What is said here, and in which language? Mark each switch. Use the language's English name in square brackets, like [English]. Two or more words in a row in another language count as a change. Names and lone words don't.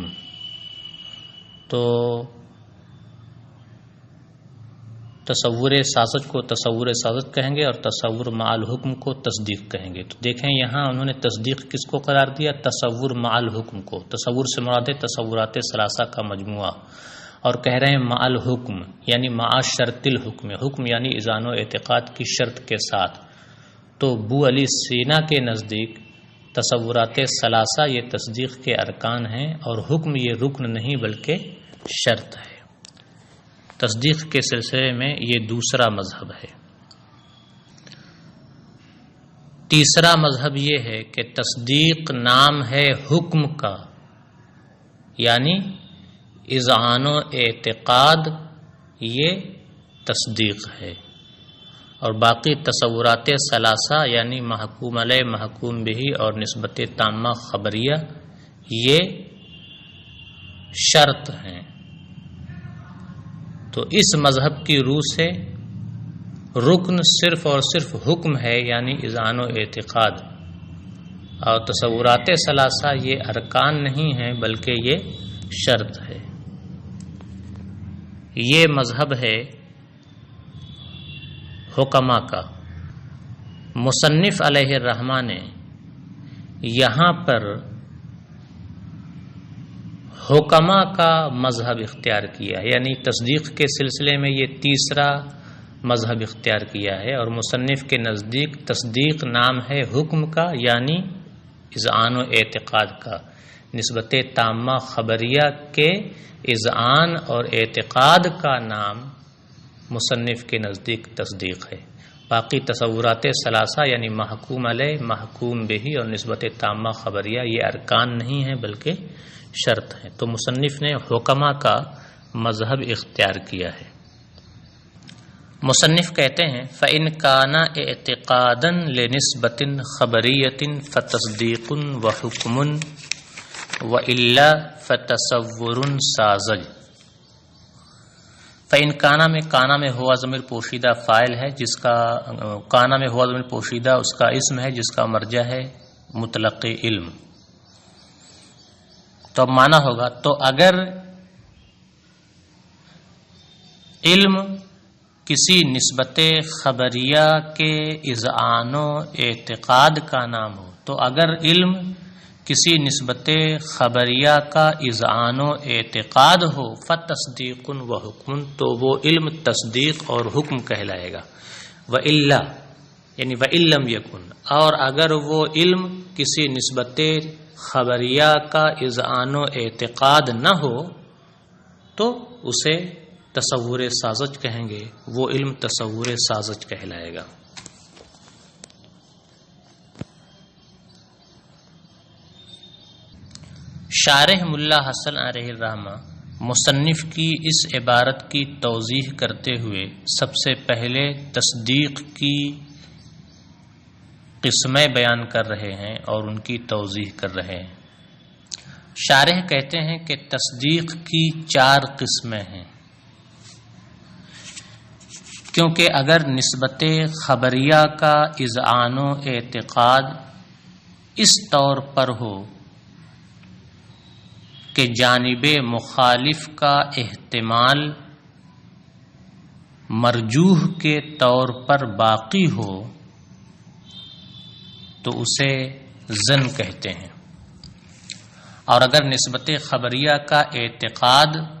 [Urdu] تو تصور ساذج کو تصور ساذج کہیں گے اور تصور مع الحکم کو تصدیق کہیں گے۔ تو دیکھیں یہاں انہوں نے تصدیق کس کو قرار دیا؟ تصور مع الحکم کو۔ تصور سے مراد ہے تصورات ثلاثہ کا مجموعہ، اور کہہ رہے ہیں مع الحکم یعنی [Arabic] مع شرط الحکم، [Urdu] حکم یعنی اذعان و اعتقاد کی شرط کے ساتھ۔ تو بو علی سینا کے نزدیک تصورات ثلاثہ یہ تصدیق کے ارکان ہیں اور حکم یہ رکن نہیں بلکہ شرط ہے۔ تصدیق کے سلسلے میں یہ دوسرا مذہب ہے۔ تیسرا مذہب یہ ہے کہ تصدیق نام ہے حکم کا، یعنی اذعان و اعتقاد یہ تصدیق ہے، اور باقی تصورات ثلاثہ یعنی محکوم علیہ، محکوم بہی اور نسبت تامہ خبریہ یہ شرط ہیں۔ تو اس مذہب کی روح سے رکن صرف اور صرف حکم ہے یعنی اذعان و اعتقاد، اور تصورات ثلاثہ یہ ارکان نہیں ہیں بلکہ یہ شرط ہے۔ یہ مذہب ہے حکما کا۔ مصنف [Arabic] علیہ الرحمہ [Urdu] نے یہاں پر حکما کا مذہب اختیار کیا ہے، یعنی تصدیق کے سلسلے میں یہ تیسرا مذہب اختیار کیا ہے، اور مصنف کے نزدیک تصدیق نام ہے حکم کا یعنی اذعان و اعتقاد کا، نسبت تامہ خبریہ کے اذعان اور اعتقاد کا نام مصنف کے نزدیک تصدیق ہے۔ باقی تصورات ثلاثہ یعنی محکوم علیہ، محکوم بہی اور نسبت تامہ خبریہ یہ ارکان نہیں ہیں بلکہ شرط ہیں۔ تو مصنف نے حکما کا مذہب اختیار کیا ہے۔ مصنف کہتے ہیں [Arabic] فَإِنْ كَانَ اعْتِقَادًا لِنِسْبَةٍ خَبَرِيَّةٍ فَتَصْدِيقٌ وَحُكْمٌ وَإِلَّا فَتَصَوُّرٌ سَاذَجٌ۔ فَإِنْ کانا [Urdu] میں ہوا ضمیر پوشیدہ فاعل ہے، جس کا کانا میں ہوا ضمیر پوشیدہ اس کا اسم ہے جس کا مرجع ہے مطلق علم۔ تو اب مانا ہوگا تو اگر علم کسی نسبت خبریہ کے اذعان و اعتقاد کا نام ہو، تو اگر علم کسی نسبت خبریہ کا اذعان و اعتقاد ہو [Arabic] فتصدیق و حکم، [Urdu] تو وہ علم تصدیق اور حکم کہلائے گا۔ وَإِلَّا یعنی [Arabic] وَإِلَّمْ يَكُنْ، [Urdu] اور اگر وہ علم کسی نسبت خبریہ کا اذعان و اعتقاد نہ ہو تو اسے تصور ساذج کہیں گے، وہ علم تصور ساذج کہلائے گا۔ شارح ملا حسن [Arabic] علیہ الرحمہ [Urdu] مصنف کی اس عبارت کی توضیح کرتے ہوئے سب سے پہلے تصدیق کی قسمیں بیان کر رہے ہیں اور ان کی توضیح کر رہے ہیں۔ شارح کہتے ہیں کہ تصدیق کی 4 قسمیں ہیں، کیونکہ اگر نسبت خبریہ کا اذعان و اعتقاد اس طور پر ہو کہ جانب مخالف کا احتمال مرجوح کے طور پر باقی ہو تو اسے ظن کہتے ہیں، اور اگر نسبت خبریہ کا اعتقاد